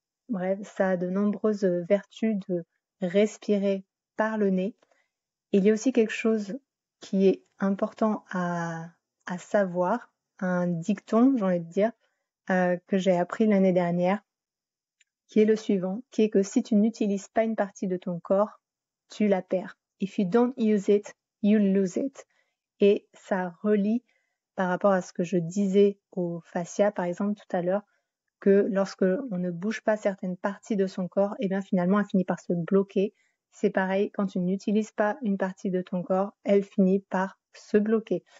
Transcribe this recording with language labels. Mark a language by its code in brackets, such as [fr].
[fr] Bref, ça a de nombreuses vertus de respirer par le nez. Il y a aussi quelque chose qui est important à savoir, un dicton, j'ai envie de dire, que j'ai appris l'année dernière, qui est le suivant, qui est que si tu n'utilises pas une partie de ton corps, tu la perds. [en] If you don't use it, you lose it. [fr] Et ça relie par rapport à ce que je disais au fascia, par exemple, tout à l'heure, que lorsque on ne bouge pas certaines parties de son corps, et bien finalement, elle finit par se bloquer. C'est pareil, quand tu n'utilises pas une partie de ton corps, elle finit par se bloquer.